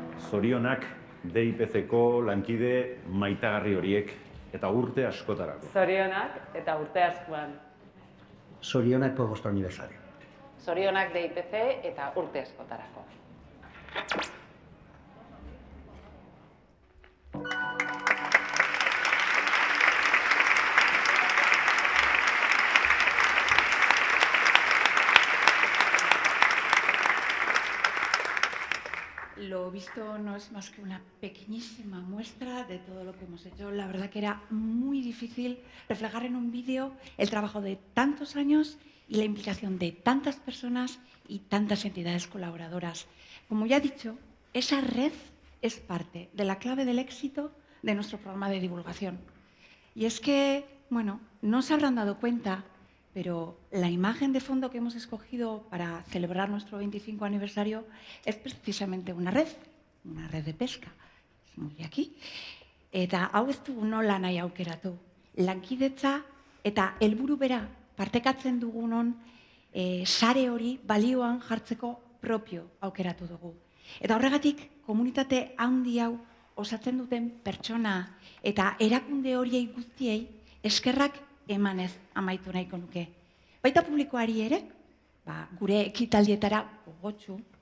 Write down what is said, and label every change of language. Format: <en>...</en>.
<eu>Zorionak DIPC-ko lankide maitagarri horiek eta urte askotarako. Zorionak eta urte askoan.</eu> <es>Zorionak por vuestro aniversario.</es> <eu>Zorionak DIPC eta urte askotarako.</eu> <es>Lo visto no es más que una pequeñísima muestra de todo lo que hemos hecho. La verdad que era muy difícil reflejar en un vídeo el trabajo de tantos años y la implicación de tantas personas y tantas entidades colaboradoras. Como ya he dicho, esa red es parte de la clave del éxito de nuestro programa de divulgación. Y es que, bueno, no se habrán dado cuenta, pero la imagen de fondo que hemos escogido para celebrar nuestro 25 aniversario es precisamente una red de pesca. Es muy aquí.</es> <eu>Eta hau ez dugu nola nahi aukeratu. Lankidetza eta helburu bera partekatzen dugunon sare hori balioan jartzeko propio aukeratu dugu. Eta horregatik komunitate handi hau osatzen duten pertsona eta erakunde horiei guztiei eskerrak emanez amaitu nahiko nuke. Baita publikoari ere, gure ekitaldietara gogotsu</eu>